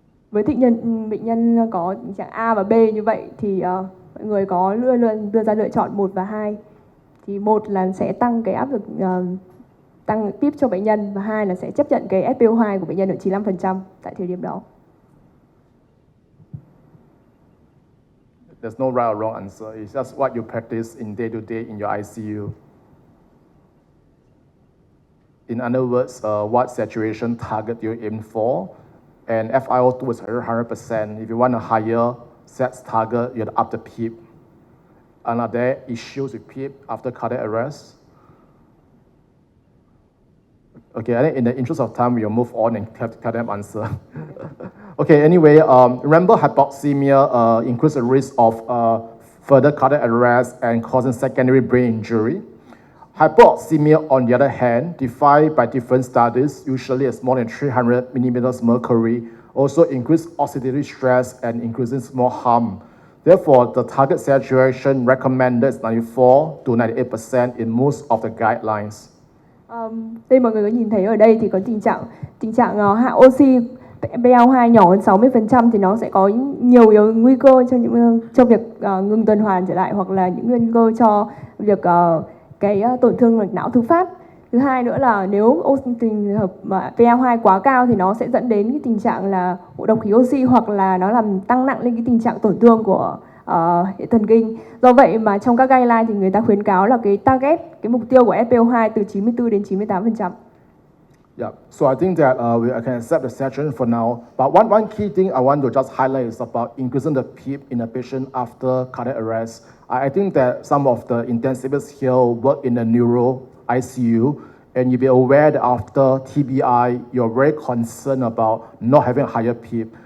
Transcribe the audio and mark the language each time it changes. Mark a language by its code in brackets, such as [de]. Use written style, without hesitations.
[vi] Với bệnh nhân có tình trạng A và B như vậy thì mọi người có luôn đưa ra lựa chọn 1 và 2. Thì 1 là sẽ tăng cái áp lực tăng PEEP cho bệnh nhân và 2 là sẽ chấp nhận cái SpO2 của bệnh nhân ở 95% tại thời điểm đó. [en] There's no right or wrong answer. It's just what you practice in day to day in your ICU. In other words, what saturation target you aim for, and FiO2 is 100%. If you want a higher set target, you have to up the PEEP. And are there issues with PEEP after cardiac arrest? Okay, I think in the interest of time, we'll move on and have them answer. Okay, anyway, remember hypoxemia increases the risk of further cardiac arrest and causing secondary brain injury. Hypoxemia, on the other hand, defined by different studies, usually as more than 300 millimeters mercury, also increase oxidative stress and increasing small harm. Therefore, the target saturation recommended is 94 to 98% in most of the guidelines. [vi] Đây mọi người có nhìn thấy ở đây thì có tình trạng hạ oxy PaO2 nhỏ hơn 60% thì nó sẽ có nhiều nguy cơ cho việc ngừng tuần hoàn trở lại hoặc là những nguy cơ cho việc cái tổn thương mạch não thứ phát. Thứ hai nữa là nếu trường hợp mà PaO2 quá cao thì nó sẽ dẫn đến cái tình trạng là ngộ độc khí oxy hoặc là nó làm tăng nặng lên cái tình trạng tổn thương của hệ thần kinh. Do vậy mà trong các guideline thì người ta khuyến cáo là cái target, cái mục tiêu của SpO2 từ 94 đến 98%. [en] Yeah, so I think that I can accept the saturation for now. But one key thing I want to just highlight is about increasing the PEEP in a patient after cardiac arrest. I think that some of the intensivists here work in the neuro ICU, and you'll be aware that after TBI, you're very concerned about not having a higher PEEP.